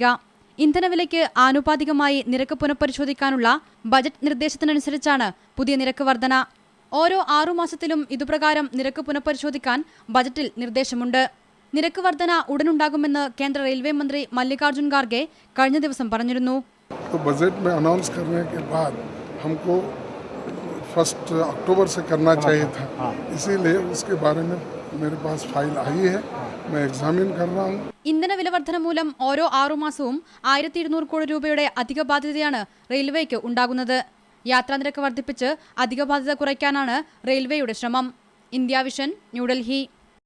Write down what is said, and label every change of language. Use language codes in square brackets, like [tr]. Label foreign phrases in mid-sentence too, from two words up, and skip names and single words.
[ml] ഇന്ധനവിലയ്ക്ക് ആനുപാതികമായി നിരക്ക് പുനഃപരിശോധിക്കാനുള്ള ബജറ്റ് നിർദ്ദേശത്തിനനുസരിച്ചാണ് പുതിയ നിരക്ക് വർധന. ഓരോ 6 മാസത്തിലും ഇതുപ്രകാരം നിരക്ക് പുനഃപരിശോധിക്കാൻ ബജറ്റിൽ നിർദ്ദേശമുണ്ട്. നിരക്ക് വർധന ഉടനുണ്ടാകുമെന്ന് കേന്ദ്ര റെയിൽവേ മന്ത്രി മല്ലികാർജുൻ ഖാർഗെ കഴിഞ്ഞ ദിവസം പറഞ്ഞിരുന്നു. [hi] बजट में अनाउंस करने के बाद हमको 1 अक्टूबर से करना चाहिए था, इसीलिए उसके बारे में मेरे पास फाइल आई है, मैं एग्जामिन कर रहा हूँ. [ml] ഇന്ധന വില വർധന മൂലം ഓരോ 6 മാസവും 1200 കോടി രൂപയുടെ അധിക ബാധ്യതയാണ് റെയിൽവേക്ക് ഉണ്ടാകുന്നത്. യാത്രാനിരക്ക് വർദ്ധിപ്പിച്ച് അധിക ബാധ്യത കുറയ്ക്കാനാണ് റെയിൽവേയുടെ ശ്രമം. ഇന്ത്യ വിഷൻ, ന്യൂഡൽഹി.